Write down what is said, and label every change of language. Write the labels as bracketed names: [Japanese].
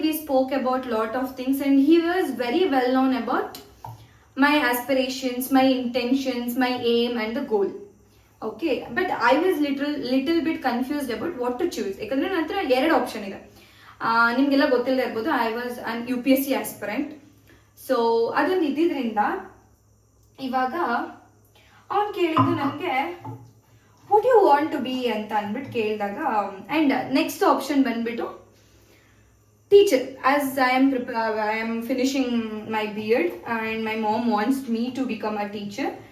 [English] We spoke about lot of things and he was very well known about my aspirations, my intentions, my aim and the goal. Okay, but I was little bit confused about what to choose. [Kannada] ಯಾಕಂದ್ರೆ ನನ್ನ ಹತ್ರ 2 option ಇದೆ. ನಿಮಗೆಲ್ಲ ಗೊತ್ತಿಲ್ಲದೆ ಇರ್ಬೋದು, [English] I was an UPSC aspirant. [Kannada] So ಅದೊಂದು ಇದ್ದಿದ್ರಿಂದ ಇವಾಗ ಅವ್ನು ಕೇಳಿದ್ದು ನನಗೆ [English] what you want to be [Kannada] ಅಂತ ಅಂದ್ಬಿಟ್ಟು ಕೇಳಿದಾಗ, [English] And next option ಬಂದ್ಬಿಟ್ಟು teacher, as I am finishing my B.Ed and my mom wants me to become a teacher.